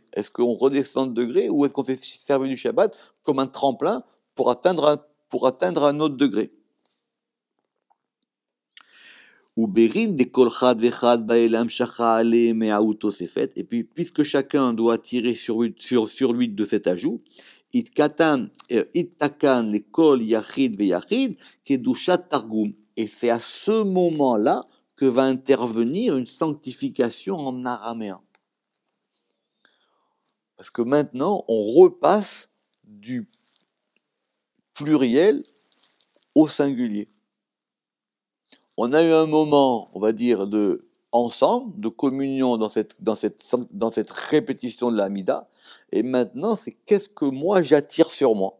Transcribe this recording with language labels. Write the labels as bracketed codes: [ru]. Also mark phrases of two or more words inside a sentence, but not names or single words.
[fr] Est-ce qu'on redescend de degré ou est-ce qu'on fait servir du Shabbat comme un tremplin pour atteindre un autre degré? Et puis, puisque chacun doit tirer sur lui de cet ajout, [he] יתקן לכל יחיד ויחיד קדושת תרגום. [fr] Et c'est à ce moment-là que va intervenir une sanctification en araméen. Parce que maintenant, on repasse du pluriel au singulier. On a eu un moment, on va dire, de ensemble, de communion dans cette répétition de l'Amida, et maintenant, c'est qu'est-ce que moi j'attire sur moi.